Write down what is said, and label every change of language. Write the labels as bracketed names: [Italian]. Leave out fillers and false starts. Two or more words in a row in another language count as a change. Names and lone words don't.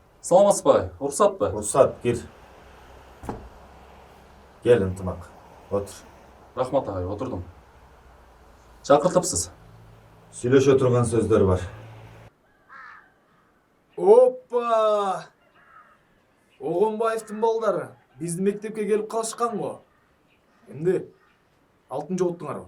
[Kyrgyz] Саламатсызбы? Уруксатпы? [Kazakh] Рұқсат, кел. Кел, ынтымақ. Отыр. [Kyrgyz] Рахмат агай, отурдум. Чакыртыпсыз. Сүйлөшө турган сөздөр бар. Опа! Оғонбаевтың балдары биздин мектепке келип калышкан го. Эмне? Алтын жоғыттыңар.